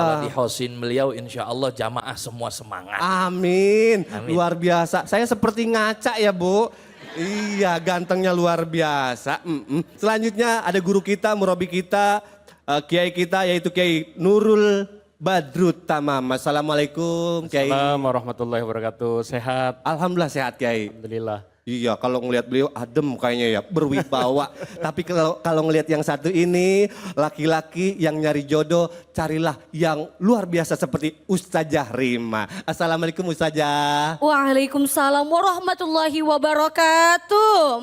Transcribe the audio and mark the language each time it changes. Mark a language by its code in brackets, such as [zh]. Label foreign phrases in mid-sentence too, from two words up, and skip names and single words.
[id] Kalau di hosin beliau [ar] إن شاء الله [id] jamaah semua semangat. Amin. Amin. Luar biasa. Saya seperti ngaca ya Bu. Iya, gantengnya luar biasa. Selanjutnya ada guru kita, murabi kita, kiai kita yaitu Kiai Nurul Badrut Tamam. Assalamualaikum Kiai. [ar] السلام عليكم ورحمة الله وبركاته. [id] Sehat? Alhamdulillah sehat Kiai. Alhamdulillah. Iya, kalau ngelihat beliau adem kayaknya ya, berwibawa. Tapi kalau ngelihat yang satu ini, laki-laki yang nyari jodoh, carilah yang luar biasa seperti Ustazah Rima. Assalamualaikum Ustazah. [ar] وعليكم السلام ورحمة الله وبركاته.